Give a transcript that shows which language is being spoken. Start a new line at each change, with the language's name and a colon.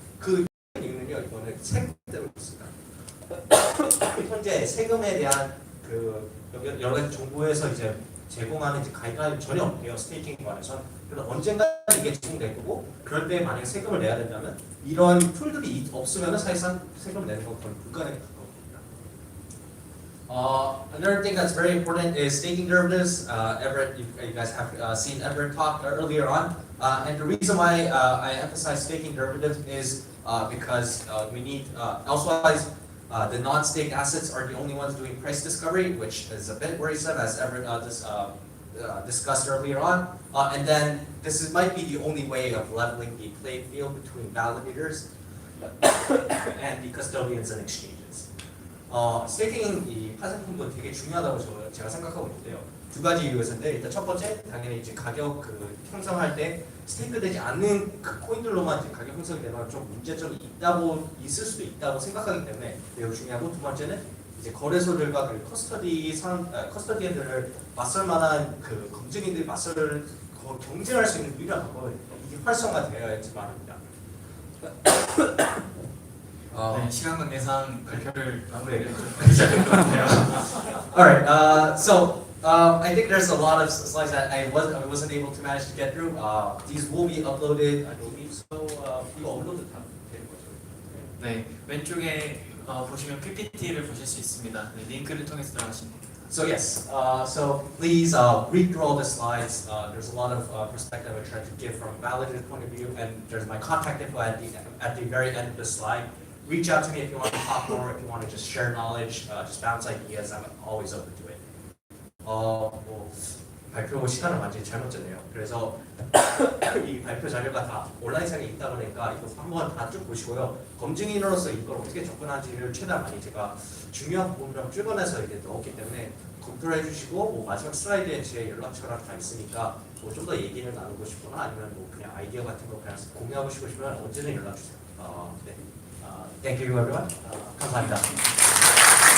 Korean: 그 이유는요, 이거는 세금 때문에 있습니다. 현재 세금에 대한 여러 가지 정부에서 이제 제공하는 가이드라인이 전혀 없대요. 스테이킹에 관해서. 그래서 언젠가 이게 제공될 거고, 그럴 때 만약에 세금을 내야 된다면 이런 툴들이 없으면 사실상 세금을 내는 건 거의 불가능에 가까웁니다.
English: Another thing that's very important is staking derivatives. Everett, you guys have seen Everett talk earlier on, and the reason why I emphasize staking derivatives is because we need elsewise. The non-staked assets are the only ones doing price discovery, which is a bit worrisome, as Everett discussed earlier on. And then might be the only way of leveling the playing field between validators and the custodians and exchanges.
Korean: 스테이킹 이 파생품도 되게 중요하다고 제가 생각하고 있는데요. 두 가지 이유에서인데 일단 첫 번째 당연히 이제 가격 형성할 때 스테이크 되지 않는 그 코인들로만 이제 가격 형성이 되면 좀 문제점이 있을 수도 있다고 생각하기 때문에 매우 중요하고, 두 번째는 이제 거래소들과 그 커스터디언들을 맞설 만한 그 검증인들이 경쟁할 수 있는 유일한 방법은 이게 활성화되어야지 말입니다. 네, 시간 관계상 발표를 마무리해야 될 것 같아요.
English: Alright, so I think there's a lot of slides that I wasn't able to manage to get through. These will be uploaded, I believe, so
Korean: 이거 업로드 다 되는 거죠. 네, 왼쪽에 보시면 PPT를 보실 수 있습니다. 네, 링크를 통해서 들어가시면 됩니다.
English: So yes, so please read through all the slides. There's a lot of perspective I try to give from a validated point of view, and there's my contact info at the very end of the slide. Reach out to me if you want to talk more, if you want to just share knowledge, just bounce ideas. I'm always open to it.
Korean: 뭐 발표 시간을 완전히 잘못 졌네요. 그래서 이 발표 자료가 다 온라인상에 있다 보니까 이거 한번 다 쭉 보시고요. 검증인으로서 이걸 어떻게 접근하지를 최대한 많이 제가 중요한 부분을 찍어내서 이렇게 넣었기 때문에 검토를 해주시고 뭐 마지막 슬라이드에 제 연락처랑 다 있으니까 뭐 좀 더 얘기를 나누고 싶거나 아니면 뭐 그냥 아이디어 같은 거 그냥 공유하고 싶으시면 언제든 연락 주세요. 네.
English: Thank you everyone.
Korean: 감사합니다.